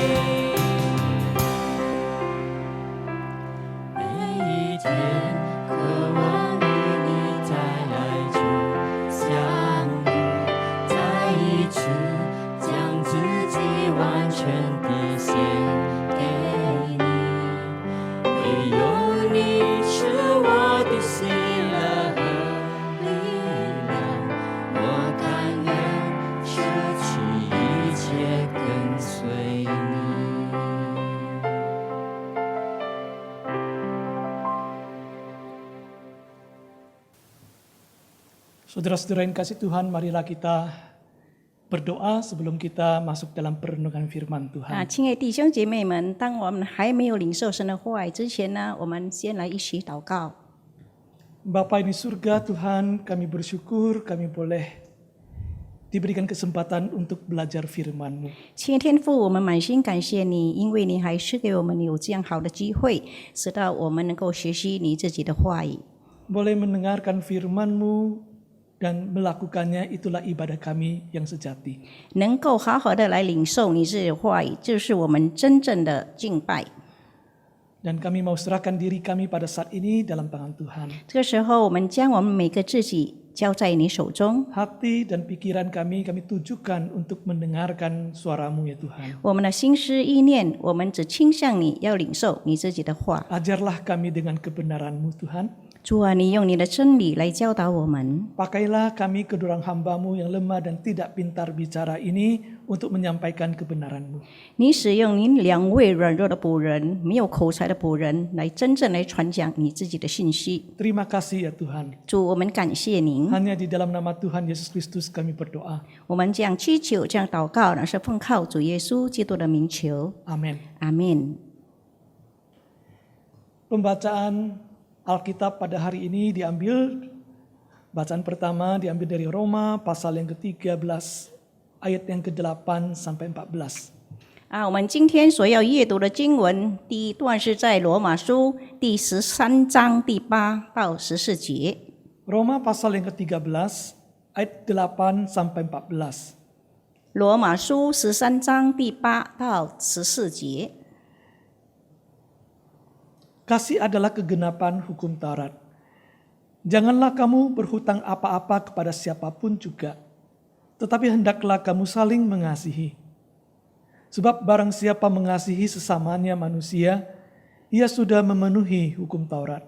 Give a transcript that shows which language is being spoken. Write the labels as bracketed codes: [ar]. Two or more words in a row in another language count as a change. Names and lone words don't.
[zh] 每一天，渴望与你在爱中相遇，在一起，将自己完全地献给你。唯有你是我的喜乐和力量，我甘愿舍弃一切跟随你。 [id] Saudara-saudara yang kasih Tuhan, marilah kita berdoa sebelum kita masuk dalam perenungan firman Tuhan. [zh] 亲爱的弟兄姐妹们，当我们还没有领受神的话语之前呢，我们先来一起祷告。 [id] Bapa di surga Tuhan, kami bersyukur kami boleh diberikan kesempatan untuk belajar firman-Mu. [zh] 亲爱的天父，我们满心感谢你，因为你还是给我们有这样好的机会，使到我们能够学习你自己的话语。 [id] Boleh mendengarkan firman-Mu dan melakukannya, itulah ibadah kami yang sejati. [zh] 能够好好的来领受你自己的话语，就是我们真正的敬拜。 [id] Dan kami mau serahkan diri kami pada saat ini dalam tangan Tuhan. [zh] 这个时候，我们将我们每个自己交在你手中。 [id] Hati dan pikiran kami tujukan untuk mendengarkan suara-Mu ya Tuhan. [zh] 我们的心思意念，我们只倾向你，要领受你自己的话。 [id] Ajarlah kami dengan kebenaran-Mu Tuhan. [zh] 主啊，你用你的真理来教导我们。 [id] Pakailah kami kedurang hamba-Mu yang lemah dan tidak pintar bicara ini untuk menyampaikan kebenaran-Mu. [zh] 你使用您两位软弱的仆人，没有口才的仆人，来真正来传讲你自己的信息。 [id] Terima kasih ya Tuhan. [zh] 主，我们感谢您。 [id] Hanya di dalam nama Tuhan Yesus Kristus kami berdoa. [zh] 我们这样祈求，这样祷告，乃是奉靠主耶稣基督的名求。 [id] Amin. [zh] 阿门。 [id] Pembacaan Alkitab pada hari ini bacaan pertama diambil dari Roma pasal yang ke-13 ayat yang ke-8 sampai 14. [zh] 我们今天所要阅读的经文，第一段是在罗马书第13章第8到14节。 [id] Roma pasal yang ke-13 ayat 8 sampai 14. [zh] 罗马书13章第8到14节。 [id] Kasih adalah kegenapan hukum Taurat. Janganlah kamu berhutang apa-apa kepada siapapun juga, tetapi hendaklah kamu saling mengasihi. Sebab barang siapa mengasihi sesamanya manusia, ia sudah memenuhi hukum Taurat.